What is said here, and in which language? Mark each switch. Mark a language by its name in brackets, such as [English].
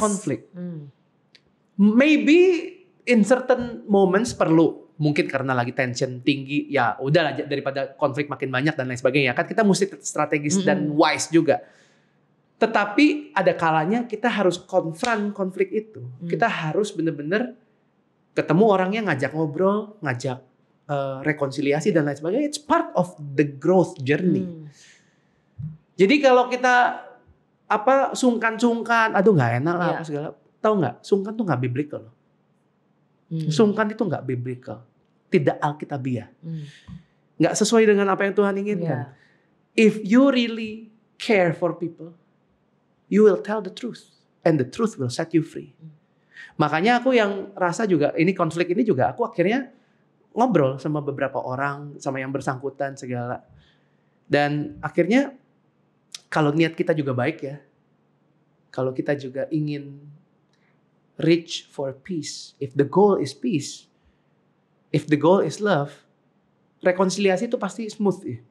[English] conflict. Maybe in certain moments [Indonesian] perlu, mungkin karena lagi tension tinggi, ya udahlah daripada konflik makin banyak dan lain sebagainya. Kan kita mesti strategis dan wise juga. Tetapi ada kalanya kita harus confront konflik itu. Kita harus benar-benar ketemu orangnya, ngajak ngobrol, ngajak rekonsiliasi dan lain sebagainya. [English] It's part of the growth journey. [Indonesian] Jadi kalau kita sungkan-sungkan, aduh nggak enak lah apa segala. Tahu nggak? Sungkan tuh nggak biblical. Sungkan itu nggak biblical, tidak alkitabiah, nggak sesuai dengan apa yang Tuhan inginkan. [English] If you really care for people, you will tell the truth, and the truth will set you free. [Indonesian] Makanya aku yang rasa juga ini konflik ini juga aku akhirnya ngobrol sama beberapa orang, sama yang bersangkutan segala, dan akhirnya kalau niat kita juga baik ya, kalau kita juga ingin [English] reach for peace, if the goal is peace, if the goal is love, [Indonesian] rekonsiliasi itu pasti smooth ya.